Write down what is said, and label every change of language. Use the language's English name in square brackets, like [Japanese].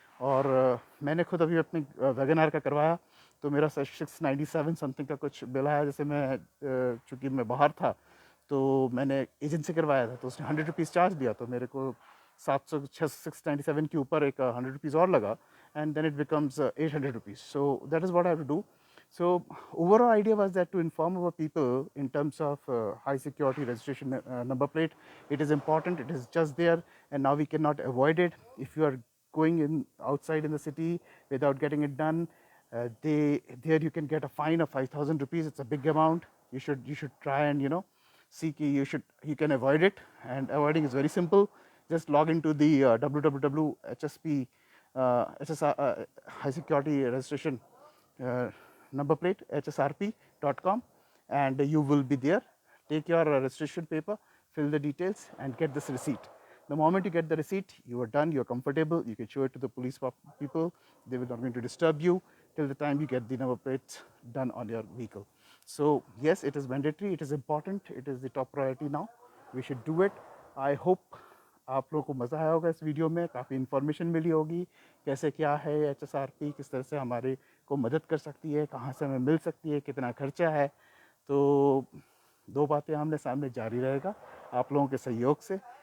[Hindi] और मैंने खुद अभी अपने वैगन आर का करवाया, तो मेरा 697 समथिंग का कुछ बिल आया। जैसे मैं चूँकि मैं बाहर था तो मैंने एजेंट से करवाया था, तो उसने 100 रुपीज़ चार्ज दिया, तो मेरे को 697 के ऊपर एक 100 रुपीज़ और लगा, [English] and then it becomes 800 rupees. So that is what I have to do. So overall idea was that to inform our people in terms of high security registration number plate. It is important, it is just there, and now we cannot avoid it. If you are going in outside in the city without getting it done, there you can get a fine of 5,000 rupees. It's a big amount. You should try and see you can avoid it, and avoiding is very simple. Just log into the www.hsp HSR, high security registration number plate hsrp.com, and you will be there. Take your registration paper, fill the details, and get this receipt. The moment you get the receipt, you are done, you're comfortable, you can show it to the police people. They will not going to disturb you till the time you get the number plates done on your vehicle. So yes, it is mandatory, it is important, it is the top priority now. We should do it. I hope [Hindi] आप लोगों को मज़ा आया होगा इस video में, काफ़ी information मिली होगी कैसे क्या है HSRP, किस तरह से हमारे को मदद कर सकती है, कहाँ से हमें मिल सकती है, कितना खर्चा है। तो दो बातें आमने सामने जारी रहेगा आप लोगों के सहयोग से।